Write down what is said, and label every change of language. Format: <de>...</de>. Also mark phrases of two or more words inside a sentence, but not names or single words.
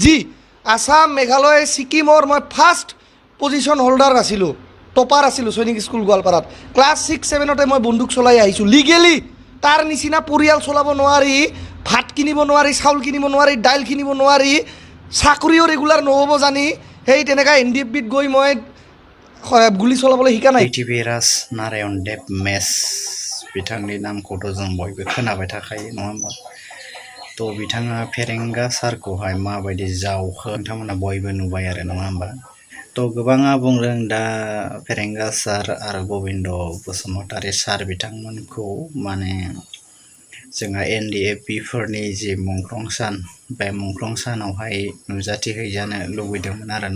<as>আসাম, মেঘালয়, ছিকিমৰ মই</as> <en>first position holder</en> <as>আছিলোঁ, টপাৰ আছিলোঁ সৈনিক স্কুল গোৱালপাৰাত। ক্লাছ 6-7তে মই বন্দুক চলাই আহিছোঁ লিগেলি। তাৰ নিচিনা পৰিয়াল চলাব নোৱাৰি, ভাত কিনিব নোৱাৰি, চাউল কিনিব নোৱাৰি, দাইল কিনিব নোৱাৰি, চাকৰিও ৰেগুলাৰ নহ'ব জানি সেই তেনেকৈ এন.ডি.এফ.বিত গৈ মই গুলি চলাবলৈ শিকা নাই।</as> <brx>पृथ्वीराज नारायण देब मेस बिथांनि नामखौथ' जों बयबो खोनाबाय थाखायो नङा होमबा? थ' बिथाङा फेरेंगा सारखौहाय माबायदि जावखो नोंथांमोना बयबो नुबाय आरो नङा होमबा? थ' गोबाङा बुंदों दा फेरेंगा सार आरो गोविन्द बसुमतारी सार बिथांमोनखौ माने जोंहा एन.डि.एफ.बि फोरनि जि मुंख्लं सान, बे मुंख्लं सानावहाय नुजाथिहैजानो लुबैदोंमोन आरोना।</brx>